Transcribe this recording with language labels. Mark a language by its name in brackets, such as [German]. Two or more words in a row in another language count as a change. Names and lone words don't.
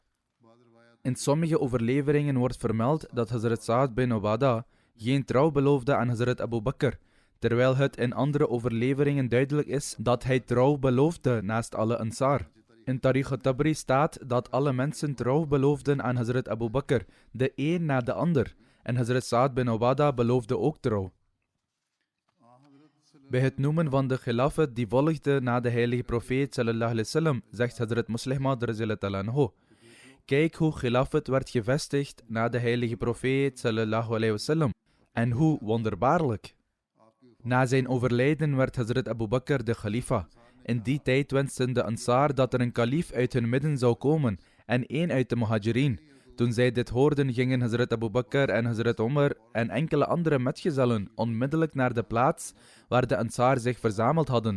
[Dutch] In sommige overleveringen wordt vermeld dat Hazrat Saad bin Ubadah geen trouw beloofde aan Hazrat Abu Bakr, terwijl het in andere overleveringen duidelijk is dat hij trouw beloofde naast alle Ansar. In Tariq al-Tabri staat dat alle mensen trouw beloofden aan Hazrat Abu Bakr, de een na de ander, en Hazrat Saad bin Ubadah beloofde ook trouw. Bij het noemen van de khilafat die volgde na de heilige profeet [Arabic] صلى الله عليه وسلم, [Dutch] zegt Hazrat Muslim Maud [Arabic] رضي الله عنه: [Dutch] kijk hoe khilafat werd gevestigd na de heilige profeet [Arabic] صلى الله عليه وسلم, [Dutch] en hoe wonderbaarlijk. Na zijn overlijden werd Hazrat Abu Bakr de khalifa. In die tijd wensten de Ansar dat er een kalif uit hun midden zou komen en één uit de Muhajirin. Toen zij dit hoorden, gingen Hazrat Abu Bakr en Hazrat Umar en enkele andere metgezellen onmiddellijk naar de plaats waar de Ansar zich verzameld hadden.